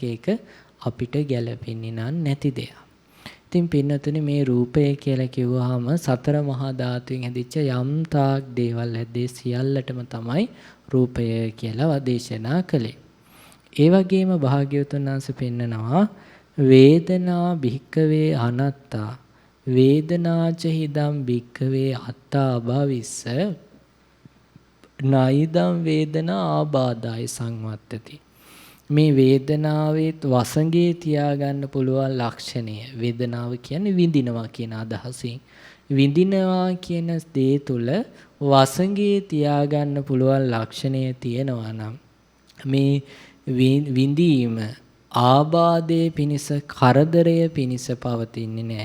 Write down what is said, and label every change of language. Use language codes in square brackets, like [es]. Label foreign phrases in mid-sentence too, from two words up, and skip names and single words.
[si] ඒක අපිට ගැළපෙන්නේ නැති දෙයක්. ඉතින් පින්නතුනි මේ රූපය කියලා කිව්වහම සතර මහා ධාතුන් හැදිච්ච යම් තාක් දේවල් හැදේ සියල්ලටම තමයි රූපය කියලා දේශනා කළේ. ඒ වගේම භාග්‍යවතුන් වහන්සේ පෙන්නනවා [pi] වේදනා භික්කවේ අනත්තා වේදනාච හිදම් භික්කවේ අත්තා අභවිස්ස නයිදම් වේදනා ආබාධාය සංවත්තති. [si] මේ වේදනාවේ වසඟේ තියාගන්න පුළුවන් ලක්ෂණය. වේදනාව කියන්නේ විඳිනවා කියන අදහසින්. විඳිනවා කියන දේ තුල වසඟේ තියාගන්න පුළුවන් ලක්ෂණය තියෙනවා නම් මේ විඳීම ආබාධයේ පිනිස කරදරය පිනිස පවතින්නේ නැහැ.